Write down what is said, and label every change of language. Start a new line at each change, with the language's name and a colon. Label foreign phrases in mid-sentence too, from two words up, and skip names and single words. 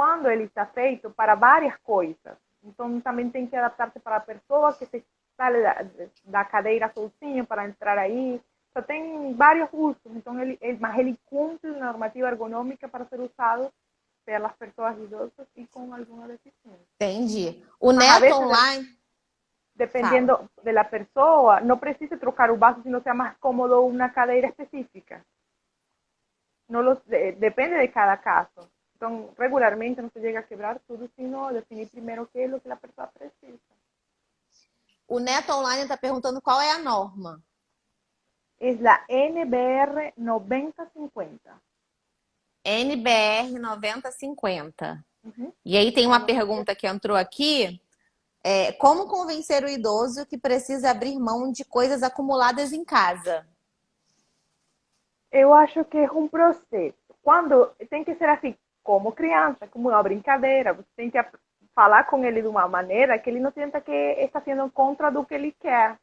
Portuguese: quando ele está feito para várias coisas, então também tem que adaptar-se para a pessoa que se sale da cadeira sozinho para entrar aí. Só tem vários usos, então mas ele cumpre a normativa ergonômica para ser usado pelas pessoas idosas e com alguma deficiência. Entendi. O Mas a Neto vezes, Online. Fala.
Spanish: dependiendo de la persona, no
Portuguese: precisa trocar
Spanish: un vaso si no sea más cómodo una cadeira específica. Depende de cada caso. Entonces, regularmente no se llega a quebrar todo, sino definir primero qué es lo que la persona precisa.
Portuguese: O Neto Online está perguntando qual é a norma.
Spanish: Es la NBR 9050. NBR 9050. Uhum.
Portuguese: E aí tem uma
Spanish: Bueno,
Portuguese: pergunta que entrou aqui. Como convencer o idoso que precisa abrir mão de coisas acumuladas em casa? eu acho que é um processo. Quando tem que ser assim, como criança, como uma brincadeira, você tem que falar com ele de uma maneira que ele não sinta que está sendo contra do que ele quer.